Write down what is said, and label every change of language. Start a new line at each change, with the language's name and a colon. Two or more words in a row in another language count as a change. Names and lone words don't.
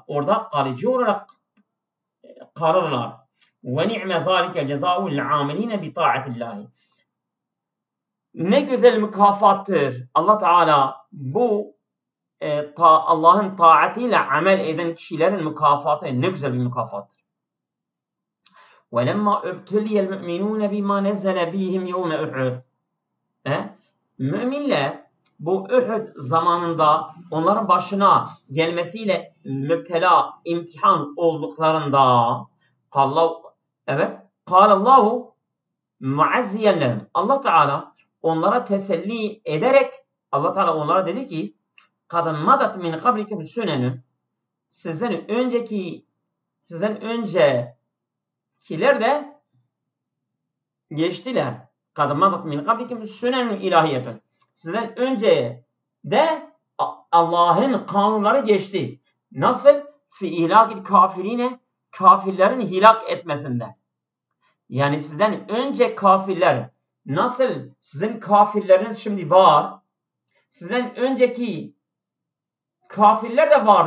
Turkish: Orada kalıcı olarak kalırlar.
Arabic: ونعم ذلك الجزاء للعاملين بطاعة الله.
Turkish: Ne güzel mükafattır. Allah Teala bu Allah'ın taatiyle amel eden kişilerin mükafatı ne güzel bir mükafattır.
Arabic: وَلَمَّا اُبْتُلِيَ الْمُؤْمِنُونَ بِمَا نَزَّلَ بِهِمْ يَوْمَ اُحُدٍ
Turkish: Müminler bu Uhud zamanında onların başına gelmesiyle müptela, imtihan olduklarında
Arabic: الله معزيا لهم.
Turkish: Allah Teala onlara teselli ederek Allah Teala onlara dedi ki
Arabic: قَدْ مَدَتْ مِنْ قَبْلِكُمْ سُنَنٌ
Turkish: Sizden öncekiler de geçtiler.
Arabic: قَدْ مَدَتْ مِنْ قَبْلِكُمْ سُنَنٌ ilahiyetun.
Turkish: Sizden önce de Allah'ın kanunları geçti. Nasıl?
Arabic: في إهلاك الكافرين
Turkish: kafirlerin hilak etmesinde. Yani sizden önce kafirler Nasıl sizin kafirleriniz şimdi var, sizden önceki kafirler de vardı.